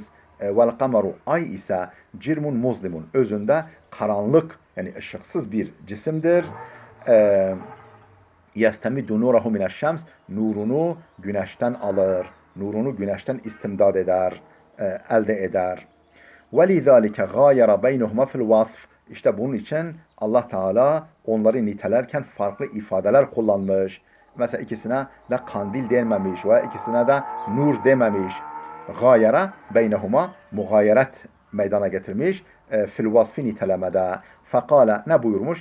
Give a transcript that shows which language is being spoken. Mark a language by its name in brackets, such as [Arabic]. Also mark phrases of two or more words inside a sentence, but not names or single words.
[Arabic] والقمر أي إنه جرم مظلم, [Turkish] özünde karanlık yani ışıksız bir cisimdir. [Arabic] يستمد نوره من الشمس, [Turkish] nurunu güneşten alır, nurunu güneşten istimdad eder, elde eder. [Arabic] وَلِذَٰلِكَ غَايَرَ بَيْنُهُمَا فِي الْوَصْفِ. [Turkish] İşte bunun için Allah Teala onları nitelerken farklı ifadeler kullanmış. Mesela ikisine de kandil dememiş ve ikisine de nur dememiş. [Arabic] غاير بينهما, [Turkish] mugayeret meydana getirmiş. [Arabic] في الوصف [Turkish] nitelemede. Fekale ne buyurmuş?